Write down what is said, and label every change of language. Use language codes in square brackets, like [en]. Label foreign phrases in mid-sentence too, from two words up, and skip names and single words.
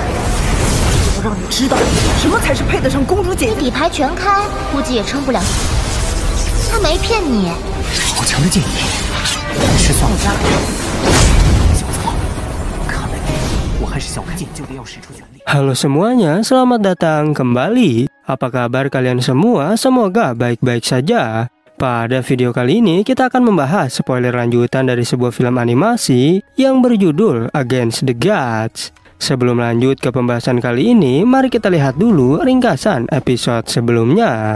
[zh] 我要让你知道，什么才是配得上公主姐姐。底牌全开，估计也撑不了。他没骗你。好强的剑意，失算了。小子，看来我还是小看剑就得要使出全力。 [id] Halo semuanya, selamat datang kembali. Apa kabar kalian semua? Semoga baik-baik saja. Pada video kali ini kita akan membahas spoiler lanjutan dari sebuah film animasi yang berjudul Against the Gods. Sebelum lanjut ke pembahasan kali ini, mari kita lihat dulu ringkasan episode sebelumnya.